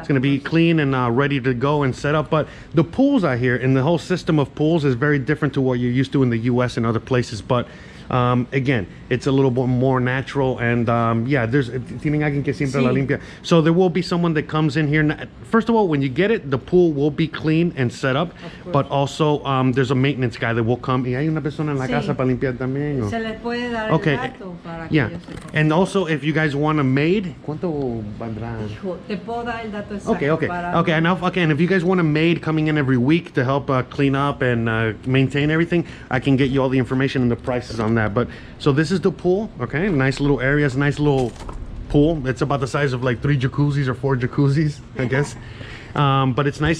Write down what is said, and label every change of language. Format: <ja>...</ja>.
<en>It's going to be clean and ready to go and set up. But the pools out here and the whole system of pools is very different to what you're used to in the U.S. and other places. But again, it's a little bit more natural, and yeah,</en> <es>tienen alguien que siempre la limpia.</es> <en>So there will be someone that comes in here. First of all, when you get it, the pool will be clean and set up, but also there's a maintenance guy that will come.</en> <es>Y hay una persona en la casa para limpiar también. Se les puede dar</es> <en>okay.</en> <es>el dato para que</es> <en>Yeah,</en> <es>ellos sepan.</es> <en>and also if you guys want a maid,</en> <es>¿cuánto valdrá? Hijo, te puedo dar el dato exacto.</es> <en>Okay, and if you guys want a maid coming in every week to help clean up and maintain everything, I can get you all the information and the prices on that. But so this is the pool. Okay, nice little areas, nice little pool. It's about the size of like 3 jacuzzis or 4 jacuzzis, I guess. But it's nice.</en>